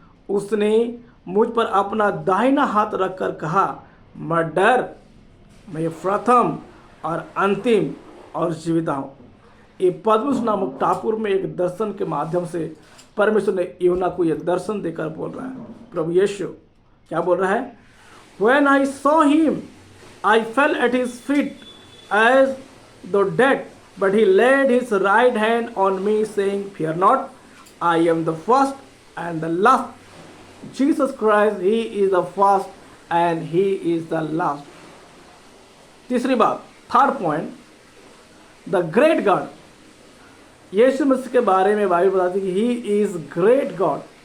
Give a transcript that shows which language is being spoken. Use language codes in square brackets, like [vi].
[hi] उसने मुझ पर अपना दाहिना हाथ रखकर कहा, मत डर, मैं प्रथम और अंतिम और जीविता हूँ। ये पद्मस नामक टापू में एक दर्शन के माध्यम से परमेश्वर ने यूना को यह दर्शन देकर बोल रहा है। प्रभु यीशु क्या बोल रहा है? [en] When I saw him, I fell at his feet as though dead, but he laid his right hand on me, saying, Fear not, I am the first and the last. Jesus Christ, he is the first and he is the last. [hi] तीसरी बात, [en] Third point, the great God. [hi] यीशु मसीह के बारे में Bible बताती है कि [en] He is great God.